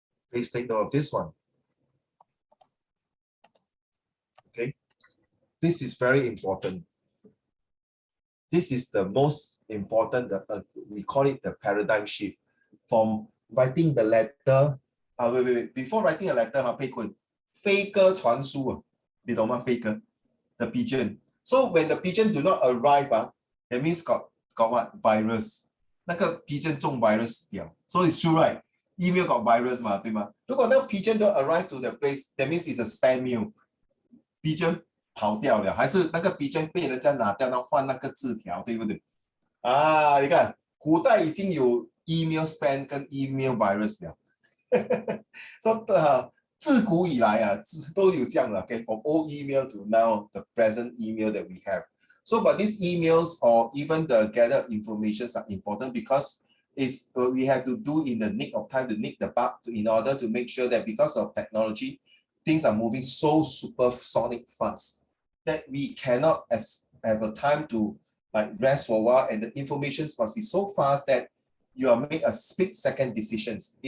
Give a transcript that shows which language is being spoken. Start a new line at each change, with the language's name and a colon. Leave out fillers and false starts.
English: Please take note of this one. Okay, this is very important. This is the most important, we call it the paradigm shift from writing the letter. Wait. Before writing a letter,
Chinese: 佩坤，飞鸽传书，你懂吗？
English: 飞鸽 the pigeon. So when the pigeon do not arrive, that means got what? Virus.
Chinese: 那个 pigeon 中 virus 掉。
English: So it's true, right? Email got virus
Chinese: 嘛，对吗？如果那个
English: pigeon don't arrive to the place, that means it's a spam mail.
Chinese: Pigeon 跑掉了，还是那个 pigeon 被人家拿掉，然后换那个字条，对不对？你看，古代已经有 email spam 跟 email virus 了。
English: So
Chinese: 自古以来都有这样的
English: okay, from old email to now the present email that we have. So, but these emails or even the gathered informations are important because it's we have to do in the nick of time to nick the bug in order to make sure that because of technology, things are moving so supersonic fast that we cannot have a time to like rest for a while, and the information must be so fast that you are make a split-second decisions.